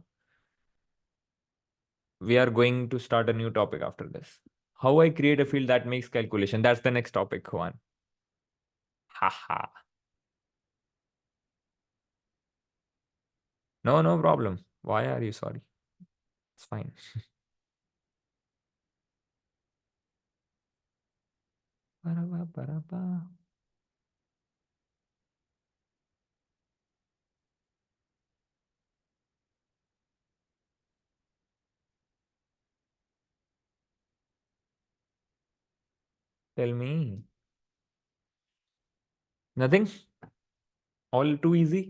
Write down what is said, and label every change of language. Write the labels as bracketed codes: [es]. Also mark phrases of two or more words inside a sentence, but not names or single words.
[en] Yeah. Any doubts till now? we are going to start a new topic after this. How I create a field that makes calculation. That's the next topic, Juan. Haha. No, no problem. Why are you sorry? It's fine. Ba-ra-ba, ba-ra-ba. Tell me. Nothing? All too easy?